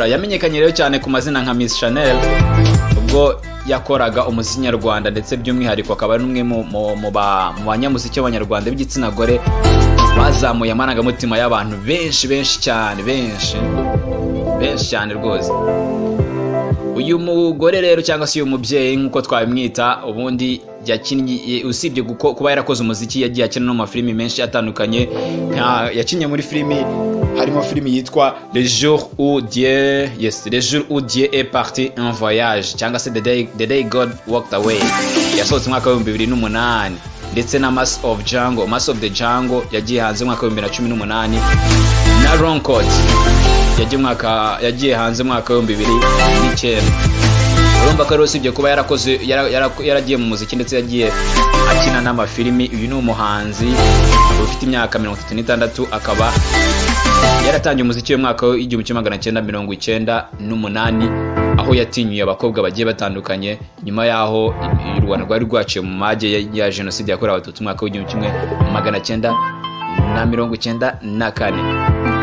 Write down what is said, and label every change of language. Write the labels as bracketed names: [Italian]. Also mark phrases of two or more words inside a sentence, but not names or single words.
[Kinyarwanda] Yamenyekanye rero cyane ku mazina nka Miss Chanel ubwo yakoraga umuziki nyarwanda, ndetse by'umwihariko akaba ari umwe mu banyamuziki b'abanyarwanda b'igitsina gore bazamuye amarangamutima y'abantu benshi cyane rwose. Uyu mugore rero cyangwa se uyu mubyeyi nk'uko twabimwita, ubundi yakinnye, usibye kuba yarakoze umuziki, yagiye akina no mu mafilimi menshi atandukanye. Yakinnye muri filimi, harimo filimi yitwa Le jour où Dieu est parti en voyage cyangwa se The Day God Walked Away, yasohotse mwaka wa 2008, ndetse na Mass of the Jungle yagiye hanze mwaka wa 2018, na Wrong Coat yagiye hanze mwaka wa 2009. Urumva ko rero usibye kuba yaragiye mu muziki ndetse yagiye akina n'amafilimi, uyu ni umuhanzi ufite imyaka 36, akaba yaratangiye umuziki mu mwaka wa 1998, aho yatinyuye abakobwa bagiye batandukanye nyuma yaho u Rwanda rwari rwaciye mu mage ya jenoside yakorewe Abatutsi mu mwaka wa 1994.